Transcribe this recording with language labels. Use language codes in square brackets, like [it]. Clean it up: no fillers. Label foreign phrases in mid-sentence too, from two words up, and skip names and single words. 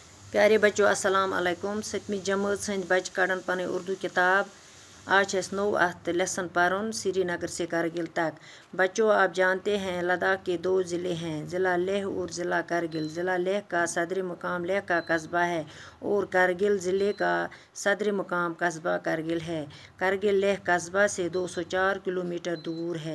[ur] پیارے بچوں [ar] السلام علیکم [ur] 7ویں جماعت [ks] سند بچہ کڑن پن اردو کتاب [ur] آج ہے [ks] نو ات لیسن پرن [ur] سری نگر سے کرگل تک۔ بچوں آپ جانتے ہیں لداخ کے 2 ضلع ہیں، ضلع لیہ اور ضلع کرگل۔ ضلع لیہ کا صدر مقام لیہ کا قصبہ ہے اور کرگل ضلع کا صدر مقام قصبہ کرگل ہے۔ کرگل لیہ قصبہ سے 204 کلومیٹر دور ہے۔